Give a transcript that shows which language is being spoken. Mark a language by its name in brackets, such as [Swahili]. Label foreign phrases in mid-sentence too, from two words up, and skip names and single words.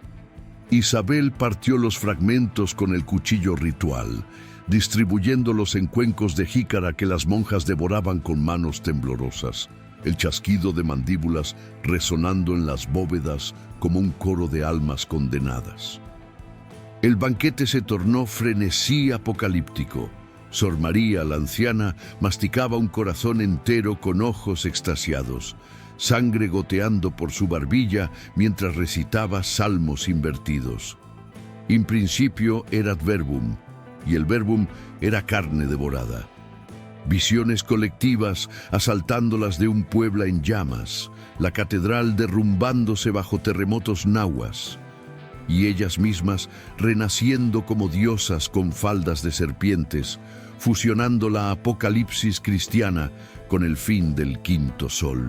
[Spanish] Isabel partió los fragmentos con el cuchillo ritual, distribuyéndolos en cuencos de jícara que las monjas devoraban con manos temblorosas, el chasquido de mandíbulas resonando en las bóvedas como un coro de almas condenadas. El banquete se tornó frenesí apocalíptico. Sor María, la anciana, masticaba un corazón entero con ojos extasiados, sangre goteando por su barbilla mientras recitaba salmos invertidos. [Latin] In principio erat verbum, [Spanish] y el verbum era carne devorada. Visiones colectivas asaltándolas de un Puebla en llamas, la catedral derrumbándose bajo terremotos nahuas, y ellas mismas renaciendo como diosas con faldas de serpientes, fusionando la apocalipsis cristiana con el fin del quinto sol.